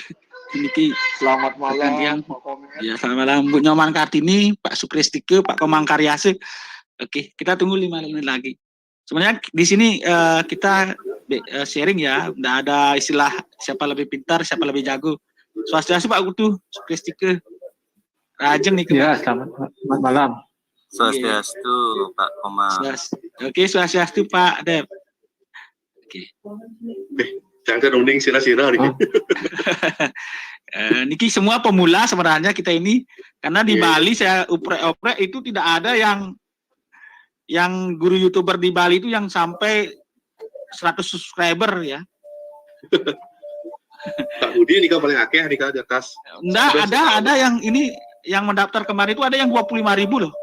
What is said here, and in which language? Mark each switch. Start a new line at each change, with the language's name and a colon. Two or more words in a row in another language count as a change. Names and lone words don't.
Indonesian: Niki Selamat malam. Ya, selamat malam Bu Nyoman Kartini, Pak Sukristike, Pak Komang Karyase. Oke, kita tunggu 5 menit lagi. Sebenarnya di sini kita sharing ya, tidak ada istilah siapa lebih pintar, siapa lebih jago. Swastiastu Pak Putu, Sukristike. Rajeng nih. Ya, selamat malam. Swastiastu Pak Komang. Oke, swastiastu Pak Dep. Oke. Jangan uning sira-sira nih. Niki semua pemula sebenarnya kita ini, karena di Bali saya oprek itu tidak ada yang guru YouTuber di Bali itu yang sampai 100 subscriber ya. Pak Budi nih kan paling akeh nih kan di atas. Enggak, ada yang ini yang mendaftar kemarin itu ada yang 25.000 loh.